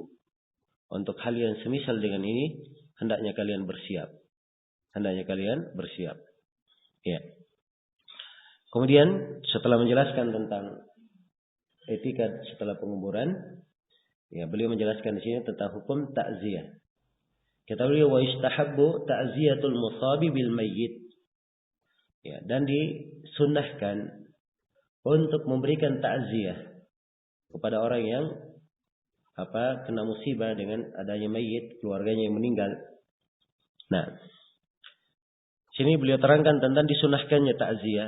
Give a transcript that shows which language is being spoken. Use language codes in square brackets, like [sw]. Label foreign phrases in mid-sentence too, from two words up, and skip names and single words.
[id] Untuk hal yang semisal dengan ini, hendaknya kalian bersiap. Ya. Kemudian setelah menjelaskan tentang etika setelah penguburan, ya, beliau menjelaskan di sini tentang hukum ta'ziyah. Kata beliau, [ar] "واستحبوا تعزية المصاب بالميت." [id] Ya, dan disunnahkan untuk memberikan ta'ziyah kepada orang yang kena musibah dengan adanya mayit, keluarganya yang meninggal. Nah, sini beliau terangkan tentang disunnahkannya ta'ziyah.